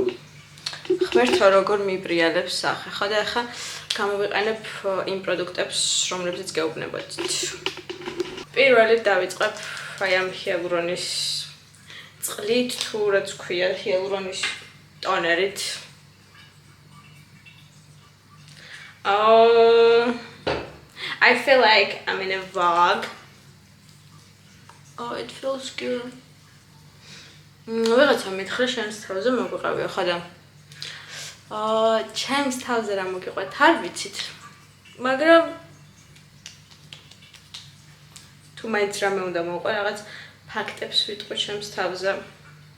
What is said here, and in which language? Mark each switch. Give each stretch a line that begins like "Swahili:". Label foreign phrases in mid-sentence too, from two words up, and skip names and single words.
Georgian: ღმერთო როგორ მიბრიალებს სახე. ხო და ახლა გამოვიყენებ იმ პროდუქტებს, რომლებზეც გეუბნებოდით. პირველი დავიწყებ ამ ჰიალურონის წყლით, თუ რაც ქვია ჰიალურონის ტონერით.
English: I feel like I'm in a vlog. It feels good.
Georgian: ვიღაცა მითხრა შენს თავზე მოგვიყავია, ხო და ჩემს თავზე რა მოგიყვეთ, არ ვიცით. მაგრამ თუ მაინც რამე უნდა მოვყვე, რაღაც ფაქტებს ვიტყვი ჩემს თავზე.